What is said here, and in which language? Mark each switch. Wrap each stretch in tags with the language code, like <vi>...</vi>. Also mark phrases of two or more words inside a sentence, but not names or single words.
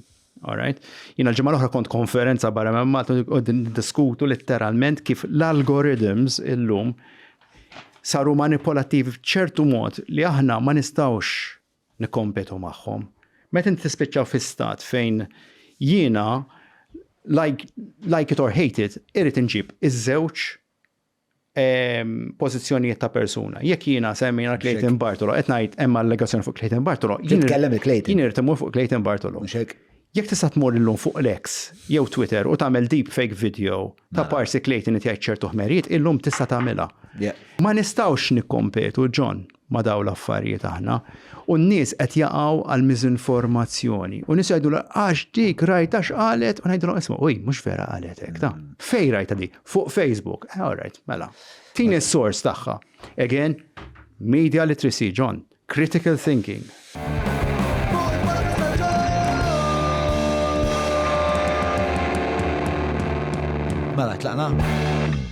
<mt>Jina l-ġimgħa l-oħra kont konferenza barra ma' Malta u diskutu letteralment kif l-algorithms illum saru manipolattivi f'ċertu mod li aħna ma nistgħux nikkompetu magħhom. Meta inti tispiċċaw fi stat fejn jiena</mt> <en>like it or hate it,</en> <mt>irid inġib iż-żewġ pożizzjonijiet ta' persuna. Jekk jiena semmejna Clayton Bartolo, qed ngħid hemm allegazzjoni fuq Clayton Bartolo, Titkellem il-Clayton. jien irid imur fuq Clayton Bartolo. Jekk tista' tmur illum fuq l-X jew Twitter u tagħmel</mt> <en>deep fake video</en> <mt>ta' parsi Clayton li jgħid ċertu ħmerijiet, illum tista' tagħmilha. Ma nistgħux nikkompetu John ma' dawn l-affarijiet aħna. U n-nies qed jaqgħu għal miżinformazzjoni. U nies jgħidu għax dik rajta x'qalet u ngħidulhom isma' uj mhux vera qalet hekk ta'. Fejn rajta di? Fuq Facebook.</mt> <en>All right,</en> <mt>mela. Tini s-source tagħha.</mt> <en>Again, media literacy, John. Critical thinking.</en> <mt>Mela, tlaqna?</mt>